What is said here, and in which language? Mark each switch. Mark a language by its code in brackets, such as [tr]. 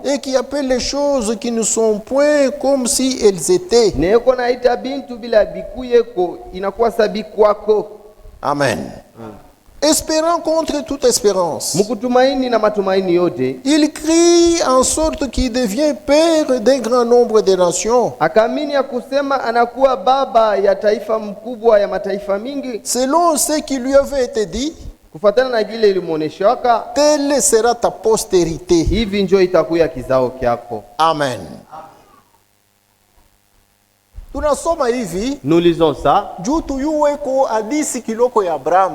[fr] et qui appelle les choses qui ne sont point comme si elles étaient. [sw] neko naita bintu bila bikuyeko inakuwa sabi kwako. Amen. [fr] Espérant contre toute espérance, [sw] Mukutumaini na matumaini yote, [fr] il crie en sorte qu'il devient père d'un grand nombre de nations, [sw] akaamini ya kusema anakuwa baba ya taifa mkubwa ya mataifa mingi, [fr] selon ce qui lui avait été dit, [sw] kufatana na vile ilimwoneshaka, [fr] telle sera ta postérité. [sw] hivi njo itakuya kizao kyako. Amen. Tunasoma hivi [fr] Nous lisons ça [sw] juu tuyuweko hadisi kiloko ya Abrahamu.